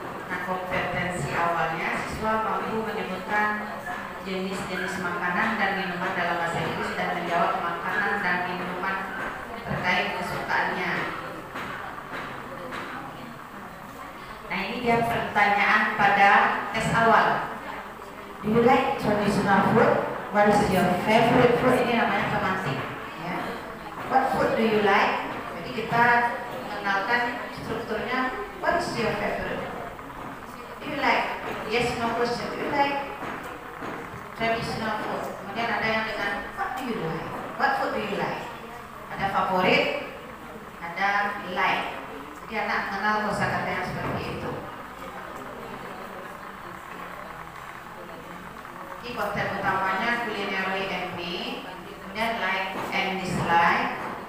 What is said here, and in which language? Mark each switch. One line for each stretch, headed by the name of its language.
Indonesian: Nah, kompetensi awalnya siswa mampu menyebutkan jenis-jenis makanan dan minuman dalam bahasa Inggris dan menjawab makanan dan minuman terkait kesukaannya. Nah, ini dia pertanyaan pada tes awal.
English: Do you like traditional food? What is your favorite food?
Indonesian: Ini namanya tematik. Ya.
English: What food do you like?
Indonesian: Jadi kita mengenalkan strukturnya.
English: What is your favorite? Do you like? Yes, no question. Do you like traditional food?
Indonesian: Kemudian ada yang dengan
English: what do you like? What food do you like?
Indonesian: Ada favorit, ada like. Jadi anak mengenal kosakata yang seperti itu. Ini konten utamanya culinary and me, kemudian like and dislike.